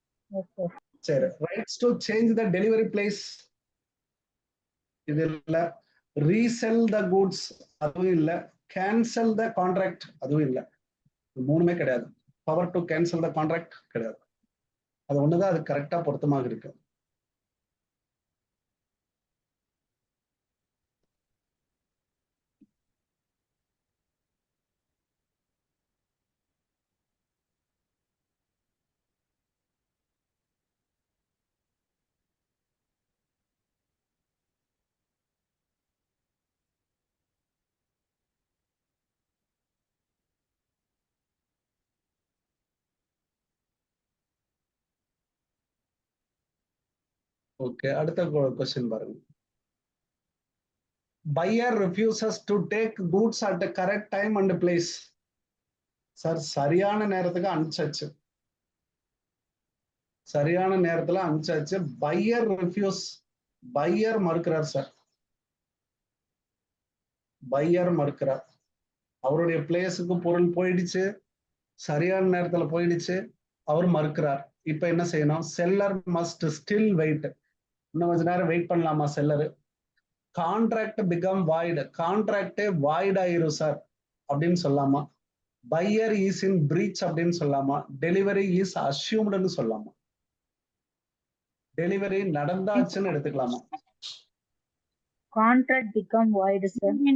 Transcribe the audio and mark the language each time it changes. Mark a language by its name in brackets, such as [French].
[English] Okay. [Tamil] சரி. [English] rights to change the delivery place. [Tamil] இது இல்ல. [English] resell the goods அதுவும் இல்ல. cancel the contract [Tamil] அதுவும் இல்ல. மூணுமே கிடையாது. [English] power to cancel the contract [Tamil] கிடையாது. அது ஒண்ணுதான் அது கரெக்டா பொருத்தமாக இருக்கு. ஓகே, அடுத்த கொஸ்டின் பாருங்க. [English] buyer refuses to take goods at the correct time and place. [Tamil] Sir சரியான நேரத்துக்கு அனுப்பிச்சாச்சு. சரியான நேரத்துல அனுப்பிச்சாச்சு. பையர் ரிஃப்யூஸ், பையர் மறுக்கிறார் சார், பையர் மறுக்கிறார். அவருடைய பிளேஸுக்கு பொருள் போயிடுச்சு, சரியான நேரத்துல போயிடுச்சு, அவர் மறுக்கிறார். இப்ப என்ன செய்யணும்? [English] Seller must still wait. [Tamil] இன்னும் கொஞ்ச நேரம் வெயிட் பண்ணலாமா seller? [English] contract become void, [Tamil] கான்ட்ராக்டே void ஆயிரும் சார் அப்படின்னு சொல்லாமா? [English] buyer is in breach [Tamil] அப்படின்னு சொல்லாமா? [English] Delivery is அஸ்யூம்டுன்னு சொல்லாமா? [Tamil] டெலிவரி நடந்தாச்சுன்னு எடுத்துக்கலாமா? [English] Contract become void, sir.